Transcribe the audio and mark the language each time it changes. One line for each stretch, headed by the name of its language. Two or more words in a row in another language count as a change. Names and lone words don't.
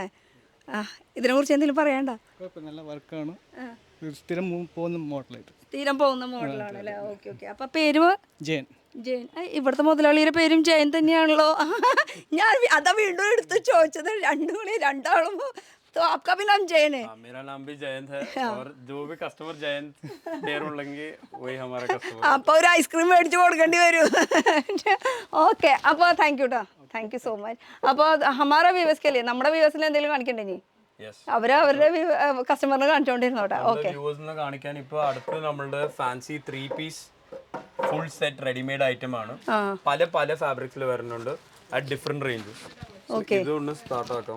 Malayalam: ഇതിനെക്കുറിച്ച് എന്തെങ്കിലും പറയണ്ട? നല്ല വർക്കാണ്, സ്ഥിരം പോകുന്ന മോഡലായിട്ട്. സ്ഥിരം പോകുന്ന മോഡലാണ് അല്ലേ? ഓക്കെ. അപ്പോൾ പേര്? ജയൻ. ജയൻ. ഇവിടുത്തെ മുതലാളിയുടെ പേരും ജയൻ തന്നെയാണല്ലോ. ഞാൻ അതാ വീണ്ടും എടുത്ത് ചോദിച്ചത്. രണ്ടാളും
Hindi: तो आपका भी नाम जयन है? मेरा नाम भी जयंत है और जो भी कस्टमर जयंत पेयर उड़ेंगे वही हमारा कस्टमर.
Malayalam: അപ്പോൾ ഒരു ഐസ്ക്രീം മേടിച്ച് കൊടുക്കേണ്ടി വരും. ഓക്കെ, അപ്പോൾ
English: thank you
Malayalam: ട്ടോ.
English: thank you so much.
Malayalam: അപ്പോൾ
Hindi: हमारा व्यूअर्स के लिए
Malayalam: നമ്മുടെ വ്യൂവേഴ്സിന് എന്തെങ്കിലും കാണിക്കണ്ടേ? ഇനി അവരുടെ കസ്റ്റമറിന് കാണിച്ചുകൊണ്ടിരുന്നോട്ടെ. ഓക്കെ, വ്യൂവേഴ്സിനെ കാണിക്കാൻ ഇപ്പോൾ അടുത്ത് നമ്മളുടെ
English: fancy 3 piece full set readymade item
Malayalam: ആണ്. പല ഫാബ്രിക്സിൽ വരുന്നുണ്ട്
English: at different ranges.
Malayalam: ഇതൊന്ന് സ്റ്റാർട്ട് ആക്കാം.